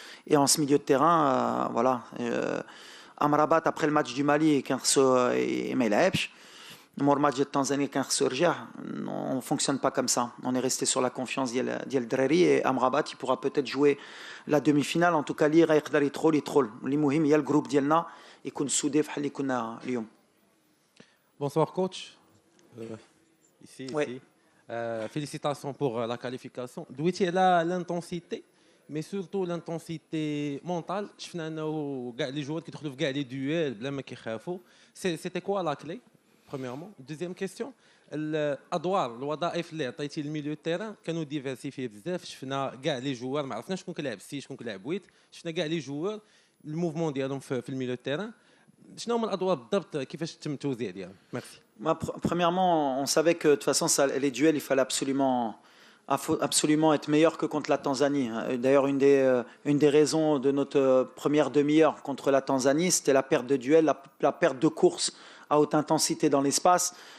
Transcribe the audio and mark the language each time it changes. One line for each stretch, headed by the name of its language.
French: Et en ce milieu de terrain, voilà. Amrabat, après le match du Mali, et Melaebch, le match de Tanzanie, on ne fonctionne pas comme ça. On est resté sur la confiance d'Yel Dreri, et Amrabat, il pourra peut-être jouer la demi-finale. En tout cas, il
Arabic: يقدر يترول. المهم هي الجروب ديالنا يكون سودي بحال اللي كنا اليوم.
French: Bonsoir coach. Ici. Oui. Félicitations pour la qualification. Douiti là l'intensité, mais surtout l'intensité mentale.
Arabic: شفنا انه كاع
French: les joueurs
Arabic: كيدخلوا في كاع
French: les duels
Arabic: بلا ما كيخافوا.
French: C'était quoi la clé? Premièrement. Deuxième question,
Arabic: الادوار الوظائف اللي عطيتي للميليو تيران كانوا ديفيرسيفي بزاف. شفنا كاع لي جوار، ما عرفناش شكون كيلعب سي شكون كيلعب ويت. شفنا كاع لي جوار الموفمون ديالهم في الميليو تيران. شنو هما الادوار بالضبط؟ كيفاش تم التوزيع ديالهم؟ ميرسي.
French: Premièrement, on savait que de toute façon, les duels, il fallait absolument être meilleur que contre la Tanzanie. D'ailleurs, une des raisons de notre première demi-heure contre la Tanzanie, c'était la perte de duel, la perte de course à haute intensité dans l'espace.